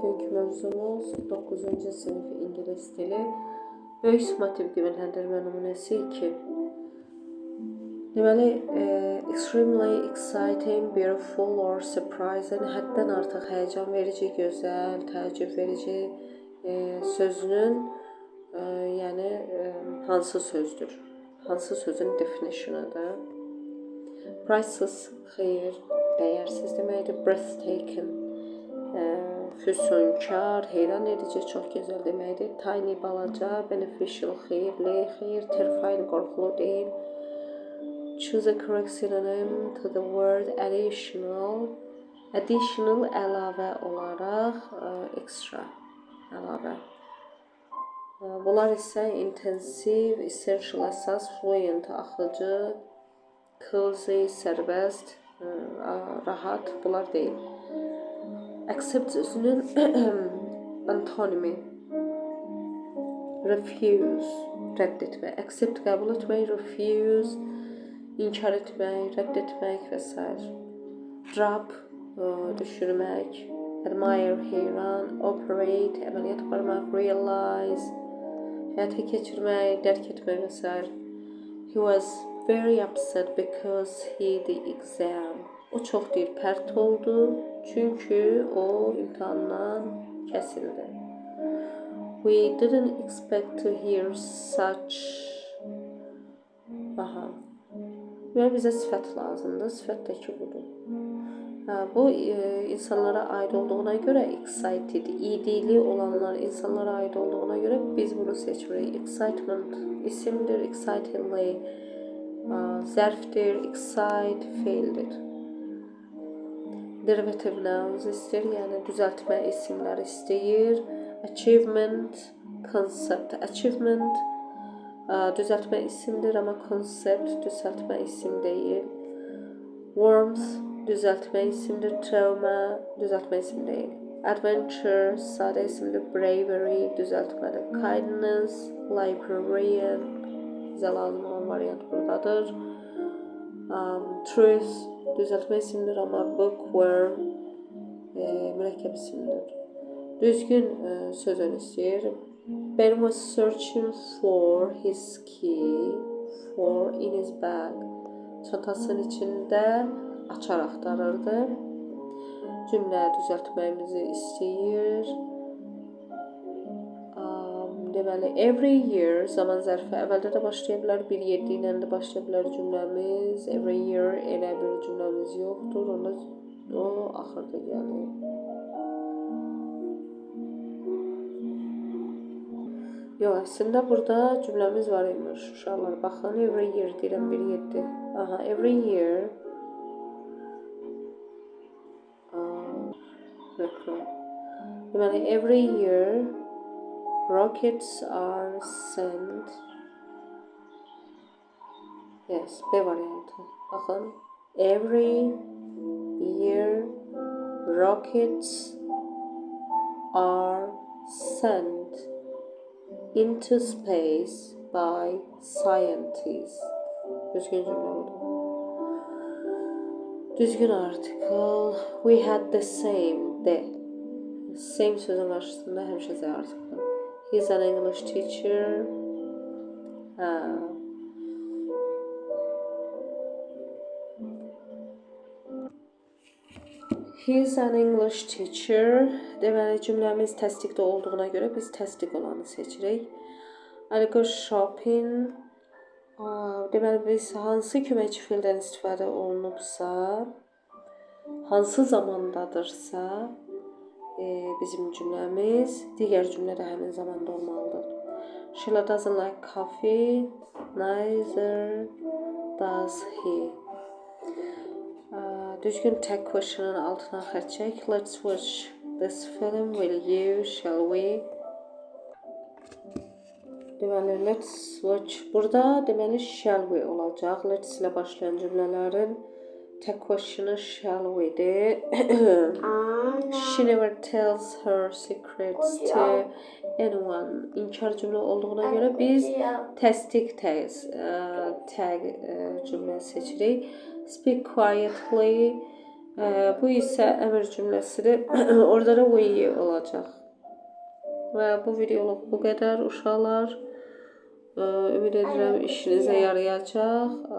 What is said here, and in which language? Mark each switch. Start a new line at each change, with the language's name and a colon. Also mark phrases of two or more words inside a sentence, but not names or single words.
Azerbaijani: mövzumuz 9-cu sinif ingilis dili. Böyük summativ qiymətlendirmə nümunəsi 2. Deməli,
English: extremely exciting, beautiful or surprising,
Azerbaijani: həddən artıq həyəcan verici, gözəl, təəccüb verici sözünün yəni hansı sözdür? Hansı sözün definitionudur? Priceless, xeyr, dəyərsiz deməkdir. Breathtaking, füsunkar, heyran edici, çox gözəl deməkdir. Tiny, balaca. Beneficial, xeyirli, xeyr. Terrifying, qorxulu deyil.
English: Choose a correct synonym to the word additional. Additional,
Azerbaijani: əlavə olaraq, extra, əlavə. Bunlar isə intensive, essential, əsas, fluent, axıcı, cozy, sərbəst, rahat, bunlar deyil. Accept sözünün antonimi. Refuse, rədd etmək. Accept, qəbul etmək. Refuse, inkar etmək, rədd etmək və s. Drop, düşürmək. Admire, heyran. Operate, əməliyyat aparmaq. Realize, həyata keçirmək, dərk etmək və s.
English: He was very upset because he the exam.
Azerbaijani: O çox deyir, pərt oldu, çünki o imtahandan kəsildi.
English: We didn't expect to hear such.
Azerbaijani: Aha. Və bizə sifət lazımdır. Sifət də ki budur. Bu insanlara aid olduğuna görə excited, idili olanlar insanlara aid olduğuna görə biz bunu seçirik. Excitement isimdir, excitedly zərfdir, excite feildir.
English: Derivative nouns
Azerbaijani: istəyir, yəni düzəltmə isimləri istəyir.
English: Achievement, concept.
Azerbaijani: Achievement düzəltmə isimdir, amma concept düzəltmə isim deyil. Warmth düzəltmə isimdir, trauma düzəltmə isim deyil. Adventure sadə isimdir, bravery düzəltmədir. Kindness, librarian bizə lazım olan variant buradadır. Truth düzəltmə isimdir, amma bookworm mürəkkəb isimdir. Düzgün sözün istəyir.
English: Ben was searching for his key for in his bag.
Azerbaijani: Çantasının içində açar axtarırdı. Cümlə düzəltməyimizi istəyir. Deməli,
English: every year
Azerbaijani: zaman zərfi əvvəldə də başlaya bilər, 1-7 ilə də başlaya bilər cümləmiz.
English: Every year
Azerbaijani: elə bir cümləmiz yoxdur, onda o axırda gəlir. Yox, əslində burada cümləmiz var imiş. Uşaqlar, baxın,
English: every year
Azerbaijani: deyirəm, 1-7. Aha,
English: every year. Deməli, every year rockets are sent. Yes,
Azerbaijani: B variantı. Baxın.
English: Every year rockets are sent into space by scientists.
Azerbaijani: Düzgün cümlə budur. Düzgün article.
English: We had the same. The same
Azerbaijani: sözün qarşısında həmişə
English: Z article. He's an English teacher. He's an English teacher.
Azerbaijani: Deməli, cümləmiz təsdiqdə olduğuna görə biz təsdiq olanı seçirik.
English: I go shopping.
Azerbaijani: Deməli, biz hansı köməkçi fiildən istifadə olunubsa, hansı zamandadırsa, bizim cümləmiz digər cümlədə həmin zamanda olmalıdır.
English: Sheila doesn't like coffee, neither does he.
Azerbaijani: Düzgün tag question'ın altına xətt çək.
English: Let's watch this film, will you, shall we?
Azerbaijani: Deməli,
English: let's watch.
Azerbaijani: Burada deməli
English: shall we
Azerbaijani: olacaq. Let's ilə başlayan cümlələrin
English: tag question'ı shall we'dir. She never tells her secrets to anyone.
Azerbaijani: İnkar cümlə olduğuna görə biz təsdiq tag cümlə seçirik.
English: Speak quietly.
Azerbaijani: Bu isə əmr cümləsidir. Orada da we olacaq. Və bu videoluk bu qədər uşaqlar. Ümid edirəm işinizə yarayacaq.